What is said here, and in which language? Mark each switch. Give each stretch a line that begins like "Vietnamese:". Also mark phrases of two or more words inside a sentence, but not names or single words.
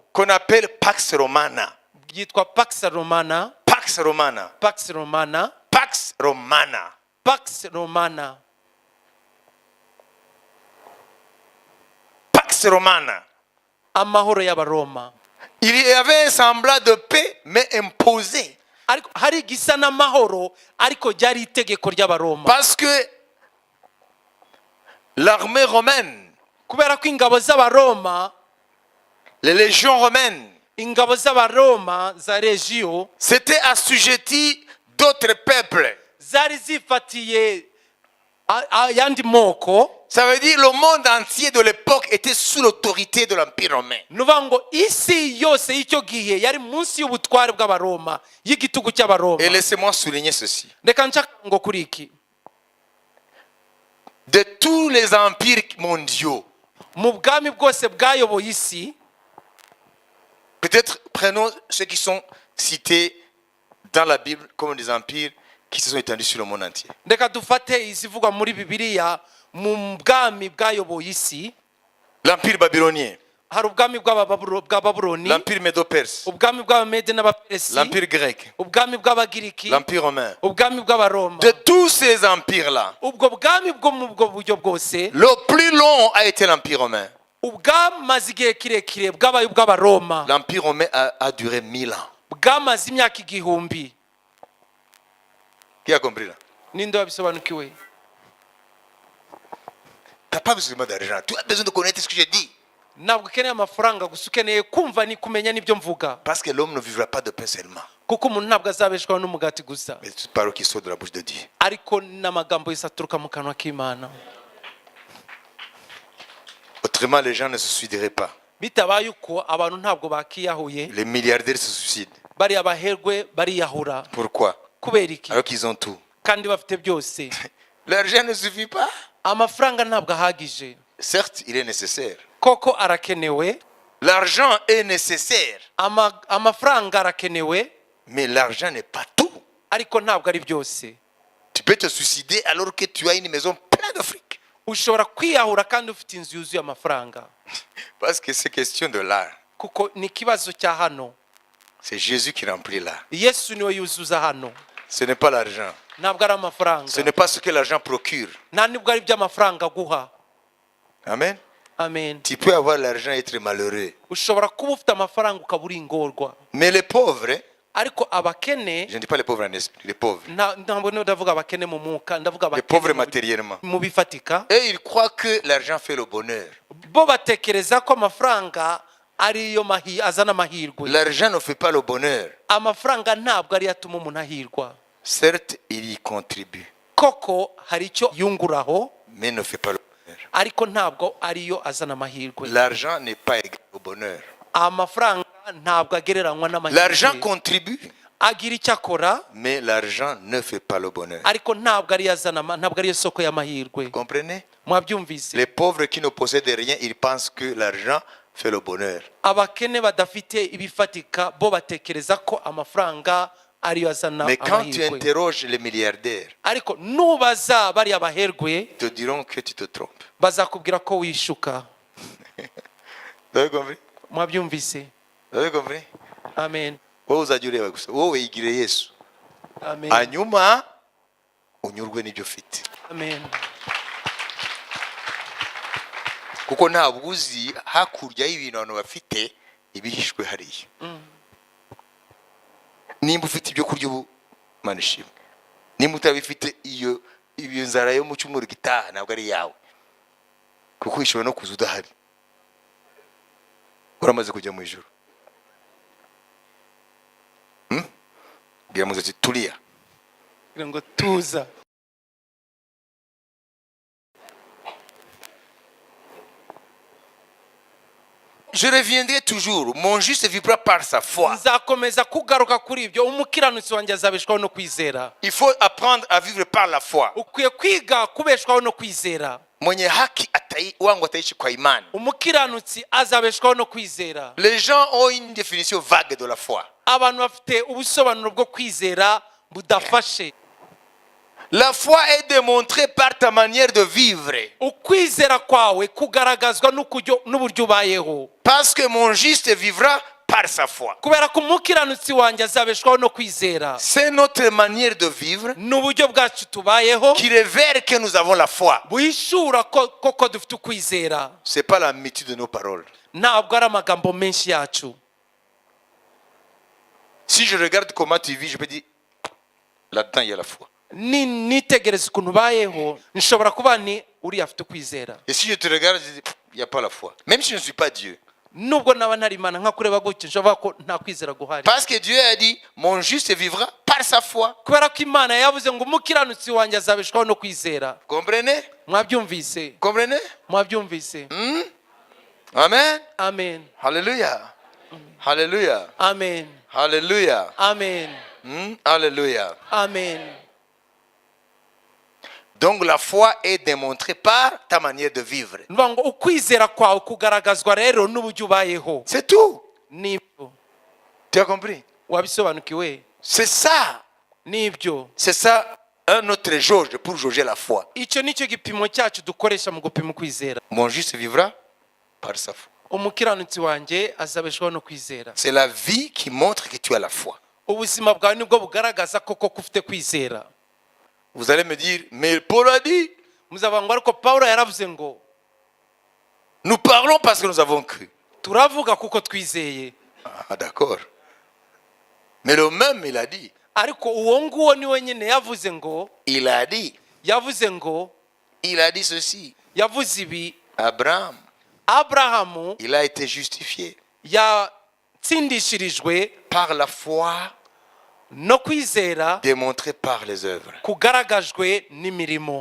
French: qu'on appelle Pax Romana.
Kinyarwanda: yitwa Pax Romana. Pax Romana. Pax Romana. Pax Romana. Pax Romana. Pax Romana. amahoro y'abaroma.
French: Il y avait un semblant de paix mais imposé.
Kinyarwanda: ariko hari igisa n'amahoro ariko ryari itegeko ry'abaroma.
French: Parce que l'armée romaine,
Kinyarwanda: kubera ko ingabo z'abaroma,
French: les légions romaines,
Kinyarwanda: ingabo z'abaroma za legio
French: s'étaient assujetties d'autres peuples.
Kinyarwanda: zari zifatiye ayandi moko.
French: Ça veut dire le monde entier de l'époque était sous l'autorité de l'Empire romain.
Kinyarwanda: ni ukuvuga ngo isi yose y'icyo gihe yari munsi y'ubutware bw'abaroma y'igitugu cy'abaroma.
French: Et laissez-moi souligner ceci.
Kinyarwanda: reka nshaka ngo kuri iki,
French: De tous les empires mondiaux,
Kinyarwanda: mu bwami bwose bwayoboye isi,
French: peut-être prenons ceux qui sont cités dans la Bible comme des empires qui se sont étendus sur le monde entier.
Kinyarwanda: reka dufate izivugwa muri bibiliya mu bwami bwayoboye isi.
French: L'empire babylonien,
Kinyarwanda: hari ubwami bwa babuloni,
French: l'empire médo-perse,
Kinyarwanda: ubwami bw'abamede n'abaperesi,
French: l'empire grec,
Kinyarwanda: ubwami bw'abagiriki,
French: l'empire romain.
Kinyarwanda: ubwami bw'abaroma.
French: De tous ces empires-là,
Kinyarwanda: ubwo bwami bwo mu bwo buryo bwose,
French: le plus long a été l'empire romain.
Kinyarwanda: ubwamaze igihe kirekire bwabaye ubw'abaroma,
French: L'empire romain a duré 1000 ans.
Kinyarwanda: bwamaze imyaka igihumbi.
French: Qui a compris là?
Kinyarwanda: ninde wabisobanukiwe?
French: Tu n'as pas besoin d'argent. Tu as besoin de connaître ce que je dis.
Kinyarwanda: ntabwo ukeneye amafaranga gusa, ukeneye kumva ni kumenya n'ibyo mvuga,
French: Parce que l'homme ne vivra pas de pain seulement,
Kinyarwanda: kuko umuntu ntabwo azabeshwaho n'umugati gusa,
French: mais de toute parole qui sort de la bouche de Dieu.
Kinyarwanda: ariko n'amagambo yose aturuka mu kanwa k'Imana.
French: Autrement, les gens ne se suicideraient pas.
Kinyarwanda: bitabaye uko abantu ntabwo bakiyahuye,
French: Les milliardaires se suicident.
Kinyarwanda: bariya baherwe bariyahura.
French: Pourquoi?
Kinyarwanda: kubera iki?
French: Alors qu'ils ont tout.
Kinyarwanda: kandi bafite byose.
French: L'argent ne suffit pas.
Kinyarwanda: amafaranga ntabwo ahagije.
French: Certes, il est nécessaire.
Kinyarwanda: koko arakenewe,
French: L'argent est nécessaire,
Kinyarwanda: amafaranga arakenewe,
French: mais l'argent n'est pas tout.
Kinyarwanda: ariko ntabwo ari byose.
French: Tu peux te suicider alors que tu as une maison pleine de fric.
Kinyarwanda: ushobora kwiyahura kandi ufite inzu yuzuye amafaranga,
French: Parce que c'est question de l'art.
Kinyarwanda: kuko ni ikibazo cya hano.
French: C'est Jésus qui remplit l'art.
Kinyarwanda: yesu niwe yuzuza hano,
French: Ce n'est pas l'argent.
Kinyarwanda: ntabwo ari amafaranga,
French: Ce n'est pas ce que l'argent procure.
Kinyarwanda: nta nibwo ari iby'amafaranga aguha.
French: Amen.
Kinyarwanda: amen.
French: Tu peux avoir l'argent et être malheureux.
Kinyarwanda: ushobora kuba ufite amafaranga ukaba uri ingorwa,
French: Mais les pauvres,
Kinyarwanda: ariko abakene,
French: je ne dis pas les pauvres en esprit, les pauvres.
Kinyarwanda: ntabwo niyo ndavuga abakene mu mwuka, ndavuga
French: Les pauvres
Kinyarwanda: abakene
French: matériellement.
Kinyarwanda: mu bifatika.
French: Et ils croient que l'argent fait le bonheur.
Kinyarwanda: bo batekereza ko amafaranga ariyo azana amahirwe.
French: L'argent ne fait pas le bonheur.
Kinyarwanda: amafaranga ntabwo ariyo atuma umuntu ahirwa.
French: Certes, il y contribue,
Kinyarwanda: koko hari icyo yunguraho,
French: mais ne fait pas le bonheur.
Kinyarwanda: ariko ntabwo ariyo azana amahirwe.
French: L'argent n'est pas égal au bonheur.
Kinyarwanda: amafaranga ntabwo agereranywa
French: L'argent
Kinyarwanda: n'amahirwe.
French: contribue,
Kinyarwanda: agira icyo akora,
French: mais l'argent ne fait pas le bonheur.
Kinyarwanda: ariko ntabwo ariyo azana ntabwo ariyo soko y'amahirwe.
French: Vous comprenez?
Kinyarwanda: mwabyumvise?
French: Les pauvres qui ne possèdent rien, ils pensent que l'argent fait le bonheur.
Kinyarwanda: abakene badafite ibifatika bo batekereza ko amafaranga ariyo azana
French: Mais quand tu
Kinyarwanda: amahirwe.
French: interroges les milliardaires,
Kinyarwanda: ariko nubaza bariya baherwe,
French: ils te diront que tu te trompes.
Kinyarwanda: bazakubwira ko wishuka.
French: Vous avez compris?
Kinyarwanda: mwabyumvise?
French: Vous avez compris?
Kinyarwanda: amen. Wowe uzajya ureba gusa wowe wigire Yesu amen. hanyuma unyurwe n'ibyo ufite, amen. kuko ntabwo uzi hakurya y'ibintu abantu bafite ibihishwe hariya. Nimba ufite ibyo kurya ubu Mana ishimwe, nimba utabifite iyo nzara yo mu cyumweru gitaha ntabwo ari yawe, kuko ishobora no kuza udahari uramaze kujya mu ijuru. Bwira muze ati tulia. kugira ngo tuza.
French: Je reviendrai toujours. Mon juste vivra par sa foi.
Kinyarwanda: nzakomeza kugaruka kuri ibyo. umukiranutsi wanjye azabeshwaho no kwizera.
French: Il faut apprendre à vivre par la foi.
Kinyarwanda: ukwiye kwiga kubeshwaho no kwizera.
Swahili: Mwenye haki wangu ataishi kwa imani.
Kinyarwanda: umukiranutsi azabeshwaho no kwizera.
French: Les gens ont une définition vague de la foi.
Kinyarwanda: abantu bafite ubusobanuro bwo kwizera budafashe.
French: La foi est démontrée par ta manière de vivre.
Kinyarwanda: ukwizera kwawe kugaragazwa n'uburyo ubayeho.
French: Parce que mon juste vivra par sa foi.
Kinyarwanda: kubera ko umukiranutsi wanjye azabeshwaho no kwizera.
French: C'est notre manière de vivre
Kinyarwanda: n'uburyo bwacu tubayeho
French: qui révèle que nous avons la foi.
Kinyarwanda: buhishura koko dufite ukwizera.
French: C'est pas la multitude de nos paroles.
Kinyarwanda: ntabwo ari amagambo menshi yacu.
French: Si je regarde comment tu vis, je peux dire là-dedans il y a la foi.
Kinyarwanda: nitegereza ukuntu ubayeho nshobora kuba ni uriya afite ukwizera.
French: Et si je te regarde, je dis il n'y a pas la foi. Même si je ne suis pas Dieu.
Kinyarwanda: nubwo naba ntari imana nka kureba gutyo nshobora ko nta kwizera guhari.
French: Parce que Dieu a dit, mon juste vivra par sa foi.
Kinyarwanda: Kubera ko imana yavuze ngo umukiranutsi wanjye azabeshwaho no kwizera.
French: Comprenez?
Kinyarwanda: Mwabyumvise?
French: Comprenez?
Kinyarwanda: Mwabyumvise?
French: Amen.
Kinyarwanda: Amen.
French: Alléluia. Alléluia.
Kinyarwanda: Amen.
French: Alléluia.
Kinyarwanda: Amen.
French: Alléluia.
Kinyarwanda: Amen.
French: Donc la foi est démontrée par ta manière de vivre.
Kinyarwanda: Nuvuga ngo ukwizera kwawe kugaragazwa rero n'uburyo ubayeho.
French: C'est tout.
Kinyarwanda: Nibyo.
French: Tu as compris?
Kinyarwanda: Wabisobanukiwe?
French: C'est ça.
Kinyarwanda: Nibyo.
French: C'est ça un autre jauge pour jauger la foi.
Kinyarwanda: Icyo nicyo gipimo cyacu dukoresha mu gupima ukwizera.
French: Mon juste vivra par sa foi.
Kinyarwanda: Umukiranutsi wanjye azabeshwaho no kwizera.
French: C'est la vie qui montre que tu as la foi.
Kinyarwanda: Ubuzima bwawe nibwo bugaragaza koko ufite kwizera.
French: Vous allez me dire, mais Paul a dit,
Kinyarwanda: Muzavuga ngo ariko Pawulo yaravuze ngo
French: nous parlons parce que nous avons cru.
Kinyarwanda: turavuga kuko twizeye.
French: Ah, d'accord. Mais le même, il a dit.
Kinyarwanda: Ariko uwo nguwo ni wenyine yavuze ngo
French: Il a dit.
Kinyarwanda: yavuze ngo
French: Il a dit ceci.
Kinyarwanda: yavuze ibi.
French: Abraham,
Kinyarwanda: Aburahamu
French: il a été justifié
Kinyarwanda: yatsindishirijwe
French: par la foi
Kinyarwanda: no kwizera
French: démontrée par les œuvres.
Kinyarwanda: kugaragajwe n'imirimo.